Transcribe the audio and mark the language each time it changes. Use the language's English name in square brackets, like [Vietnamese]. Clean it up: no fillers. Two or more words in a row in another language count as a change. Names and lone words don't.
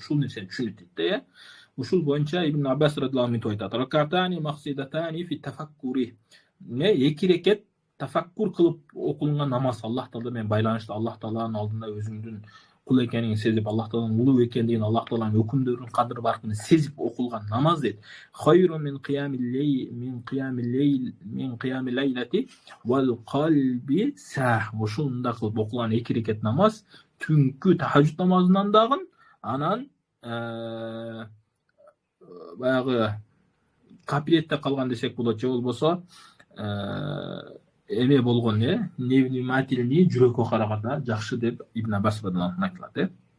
[Kyrgyz] Ушул нерсени түшүнөт дейт. Ушул боюнча Ибн Аббас [Arabic] رضي الله عنه [Kyrgyz] айтат: [Arabic] "ركعتان مقتصدتان في تفكر." [Kyrgyz] Эки рекет тафаккур кылып окулган намаз, Аллах Таала менен байланыштуу, Аллах Тааланын алдында өзүңдүн кул экенин сезип, Аллах Тааланын улуу экендигин, Аллах Тааланын өкүмдөрүнүн кадыр баркын сезип окулган намаз дейт. [Arabic] خير من قيام الليلة والقلب ساه. [Kyrgyz] Ошондой кылып окулган эки рекет намаз түнкү тахажжуд намазынан дагы, анан баягы капиретте калган десек болот, же болбосо эме болгон невнимательный жүрөккө караганда жакшы деп Ибн Аббас [Arabic] رضي الله عنه [Kyrgyz] айтылат.